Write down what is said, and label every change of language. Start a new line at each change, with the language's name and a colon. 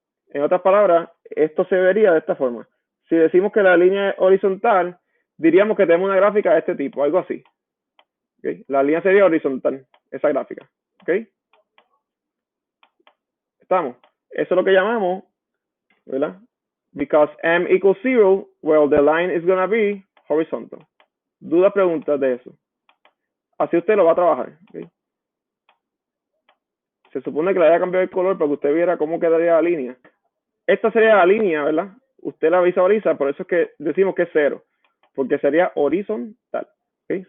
Spanish: En otras palabras, esto se vería de esta forma. Si decimos que la línea es horizontal, diríamos que tenemos una gráfica de este tipo, algo así. ¿Okay? La línea sería horizontal, esa gráfica. ¿Okay? ¿Estamos? Eso es lo que llamamos, ¿verdad?
English: Because m equals 0, well, the line is going to be horizontal.
Spanish: Duda, preguntas de eso. Así usted lo va a trabajar. ¿Okay? Se supone que le haya cambiado el color para que usted viera cómo quedaría la línea. Esta sería la línea, ¿verdad? Usted la visualiza, por eso es que decimos que es 0, porque sería horizontal. ¿Okay?